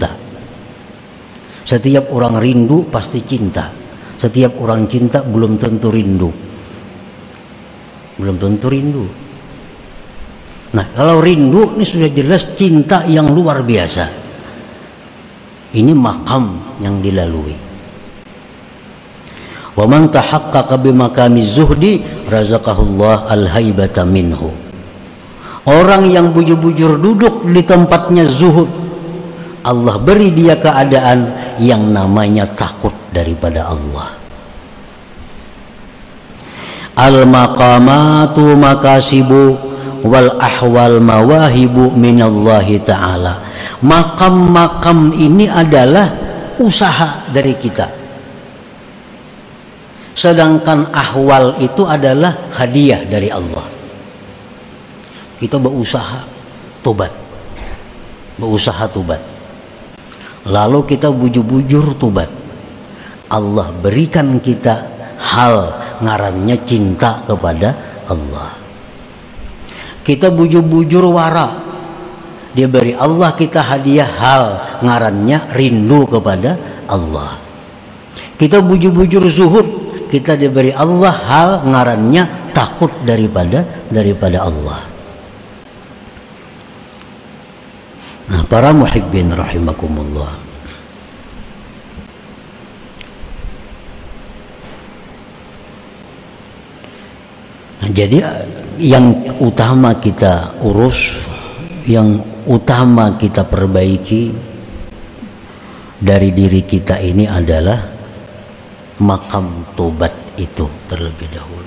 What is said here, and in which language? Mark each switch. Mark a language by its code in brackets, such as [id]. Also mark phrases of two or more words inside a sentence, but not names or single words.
[id] Setiap orang rindu pasti cinta. Setiap orang cinta belum tentu rindu. Belum tentu rindu. Nah, kalau rindu ini sudah jelas cinta yang luar biasa. Ini makam yang dilalui. [ar] ومن تحقق بمقام زهد رزقه الله الهيبة منه. [id] Orang yang bujur-bujur duduk di tempatnya zuhud, Allah beri dia keadaan yang namanya takut daripada Allah. [ar] المقامات مكاسب والأحوال مواهب من الله تعالى. [id] Makam-makam ini adalah usaha dari kita. Sedangkan ahwal itu adalah hadiah dari Allah. Kita berusaha tobat, berusaha tobat, lalu kita bujur-bujur tobat. Allah berikan kita hal ngarannya cinta kepada Allah. Kita bujur-bujur wara, dia beri Allah kita hadiah hal ngarannya rindu kepada Allah. Kita bujur-bujur zuhud, kita diberi Allah hal ngarannya takut daripada Allah. Nah, para [ar] محبين رحمكم الله, [id] nah, jadi yang utama kita urus, yang utama kita perbaiki dari diri kita ini adalah makam tobat itu terlebih dahulu.